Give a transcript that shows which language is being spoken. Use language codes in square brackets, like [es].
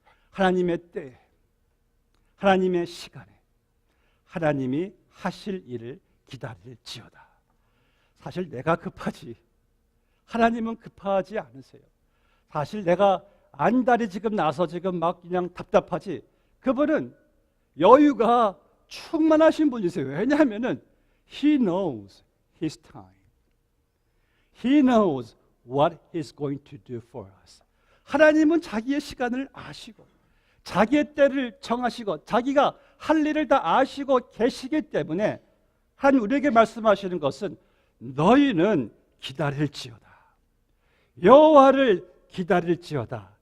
[ko] 하나님의 때에, 하나님의 시간에 하나님이 하실 일을 기다릴지어다. 사실 내가 급하지 하나님은 급하지 않으세요. 사실 내가 안달이 지금 나서 지금 막 그냥 답답하지 그분은 여유가 충만하신 분이세요. 왜냐하면 [en] He knows His time. He knows what He's going to do for us. [ko] 하나님은 자기의 시간을 아시고 자기의 때를 정하시고 자기가 할 일을 다 아시고 계시기 때문에 하나님 우리에게 말씀하시는 것은 너희는 기다릴지어다. 여호와를 기다릴지어다.